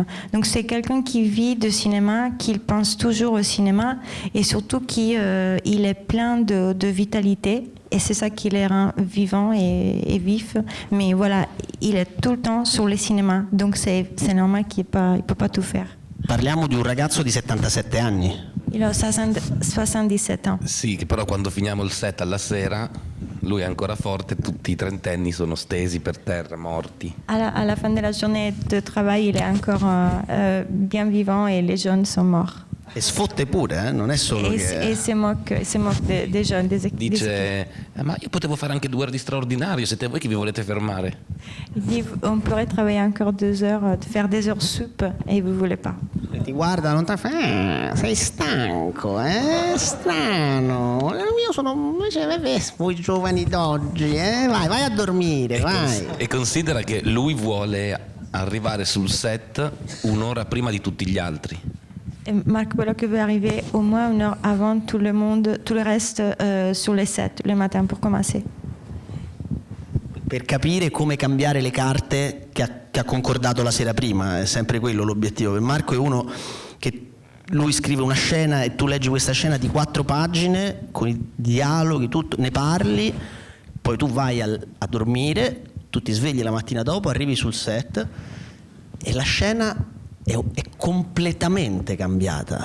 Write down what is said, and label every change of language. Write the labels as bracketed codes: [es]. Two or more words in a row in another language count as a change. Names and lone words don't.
[fr] Donc c'est quelqu'un qui vit de cinéma, qui pense toujours au cinéma, et surtout il est plein de vitalité. Et c'est ça qui les rend vivants et vifs. Mais voilà, il est tout le temps sur le cinéma. Donc c'est normal qu'il ne peut pas tout faire. [it] Parliamo di un ragazzo di 77 anni. [fr] Il a 77 ans. [it] Sì, che però quando finiamo il set alla sera, lui è ancora forte, tutti i trentenni sono stesi per terra, morti. [fr] À la fin de la journée de travail, il est encore bien vivant et les jeunes sont morts. [it] E sfotte pure, non è solo [fr] e si moque dei jeunes. [it] Dice, ma io potevo fare anche 2 ore di straordinario, siete voi che vi volete fermare? [fr] Il dit, on pourrait travailler encore 2 heures, faire des heures sup, et vous voulez pas. [it] E ti guarda, non ti fa, sei stanco, strano. Io sono invece voi giovani d'oggi, vai a dormire, vai. E considera che lui vuole arrivare sul set 1 ora prima di tutti gli altri. [fr] Marco Bellocchio veut arriver au moins 1 heure avant tout le reste sur les sets le matin pour commencer. [it] Per capire come cambiare le carte che ha concordato la sera prima, è sempre quello l'obiettivo. Per Marco è uno che lui scrive una scena e tu leggi questa scena di 4 pagine con i dialoghi, tutto, ne parli, poi tu vai a dormire, tu ti svegli la mattina dopo, arrivi sul set e la scena è completamente cambiata.